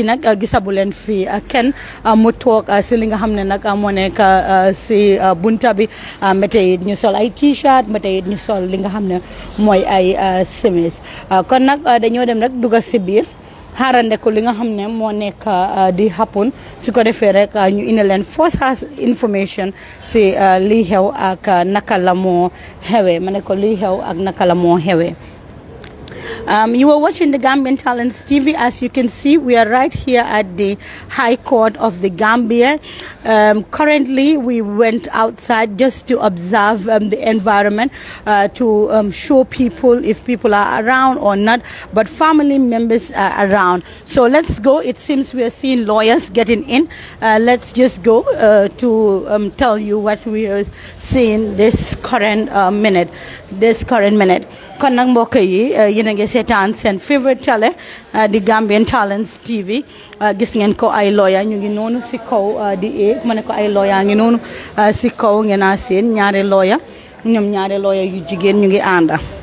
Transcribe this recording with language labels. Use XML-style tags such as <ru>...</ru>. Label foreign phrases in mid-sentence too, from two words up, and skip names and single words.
<wo>nag gisabu leen fii kenn mu toog si li nga xam ne nag moo nekk si bunta bi ba tey ñu sol ay t-shirt ba tey ñu sol li nga xam ne mooy ay semis kon nag dañoo dem rek dugg si biir xaarande ko li nga xam ne moo nekk di happen su ko defee rek ñu indi leen</wo> <en>first hand information</en> <wo>si lii xew ak naka la moo xewee ma ne ko lii xew ak naka la moo xewee.</wo> <en>You are watching the Gambian Talents TV. As you can see, we are right here at the High Court of the Gambia. Currently, we went outside just to observe the environment, to show people if people are around or not, but family members are around. So let's go. It seems we are seeing lawyers getting in. Let's just go to tell you what we are seeing this current minute.</en> <wo>Kon nag mbokk yi yéen a ngi seetaan seen favorite télé di Gambian Talents TV gis ngeen ko ay lawyer ñu ngi noonu si kaw di eeg ma ne ko ay lawyer ngi noonu si kaw ngeen a seen ñaari lawyer yu jigéen ñu ngi ànda</wo>